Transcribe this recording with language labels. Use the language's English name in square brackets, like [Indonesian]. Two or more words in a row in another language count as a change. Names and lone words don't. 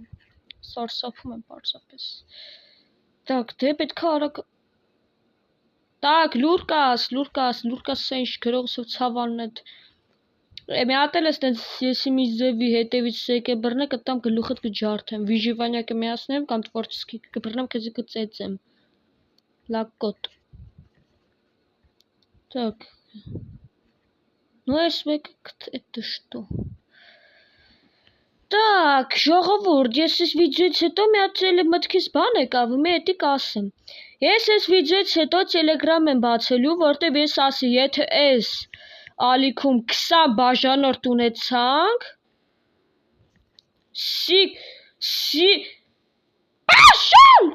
[Armenian] եմ։ Սարսափում եմ պարզապես։ Так, դե պետք է արագ։ Так, Լուրկաս, սա ինչ գրողսով ցավանն է։ Մի հատ էլ ես տենց եսի մի ձևի հետևից եկե բռնե կտամ գլուխդ կջարդեմ, վիժիվանյա կմիացնեմ կամ տվորչսկի կբռնեմ քեզի կծեծեմ։ Լակոտ։ Так. Ну, ես մեկ [Russian] это что? [Armenian] Так, ժողովուրդ, ես այս վիդեոից հետո մի հատ էլ մտքից բան եկավ, մի էտի կասեմ։ Ես այս վիդեոից հետո Telegram եմ բացելու, որտեվ ես ասի, եթե այս ալիքում 20 բաժանորդ ունեցանք, Պաշան!